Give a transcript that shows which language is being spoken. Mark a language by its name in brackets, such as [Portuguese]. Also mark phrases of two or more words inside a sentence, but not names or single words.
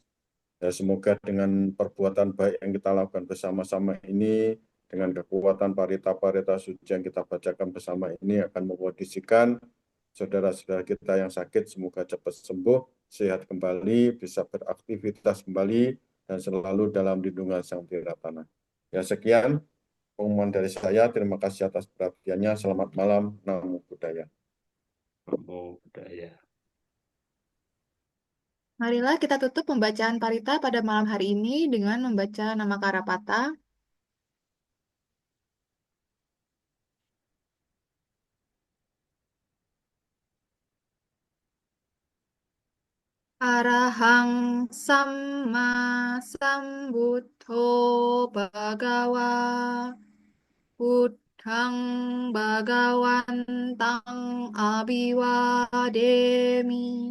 [Indonesian] Ya, semoga dengan perbuatan baik yang kita lakukan bersama-sama ini, dengan kekuatan parita-parita suci yang kita bacakan bersama ini akan mengkondisikan saudara-saudara kita yang sakit semoga cepat sembuh, sehat kembali, bisa beraktivitas kembali, dan selalu dalam lindungan Sang Tiratana. Ya, sekian pengumuman dari saya. Terima kasih atas perhatiannya. Selamat malam. [Pali] Namo Buddhaya. Namo Buddhaya. [Indonesian] Marilah kita tutup pembacaan parita pada malam hari ini dengan membaca nama Karapata. [Pali] Arahang Samma Sambuddho Bhagawa Buddhang Bhagawantang Abhiwademi